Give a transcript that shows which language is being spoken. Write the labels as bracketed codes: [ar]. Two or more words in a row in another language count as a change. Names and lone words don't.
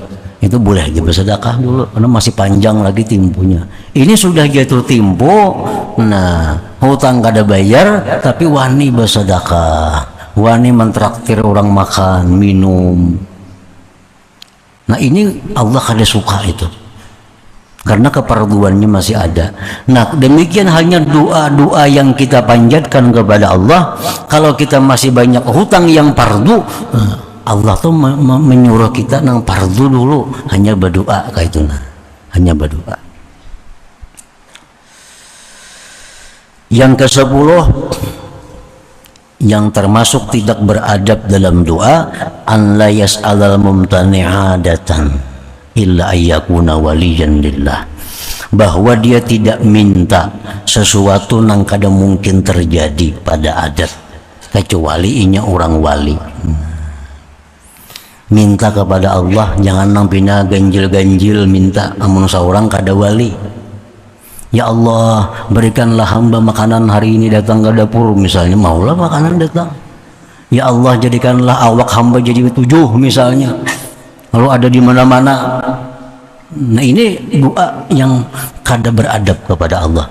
[id] Itu boleh aja bersedekah dulu karena masih panjang lagi temponya. Ini sudah jatuh tempo. [bjn] Nah, hutang kada bayar tapi wani bersedekah, wani mentraktir orang makan minum. Nah, ini Allah kada suka itu karena keparduannya masih ada. [id] Nah, demikian hanya doa-doa yang kita panjatkan kepada Allah. [bjn] Kalau kita masih banyak hutang yang fardu, Allah tuh menyuruh kita nang fardu dulu hanya berdoa kayak itu, nah, hanya berdoa. [id] Yang ke-10 yang termasuk tidak beradab dalam doa, [ar] an la yas'alal mumtani'adatan illa ayyakuna waliyan lillah, [bjn] bahwa dia tidak minta sesuatu nang kada mungkin terjadi pada adat kecuali inya orang wali. Minta kepada Allah jangan nang pina ganjil-ganjil minta amun saurang kada wali. [ar] Ya Allah, [id] berikanlah hamba makanan hari ini datang ke dapur misalnya, maulah makanan datang. [ar] Ya Allah, [id] jadikanlah awak hamba jadi 7 misalnya. Lalu ada di mana-mana. [bjn] Nah, ini doa yang kada beradab kepada Allah.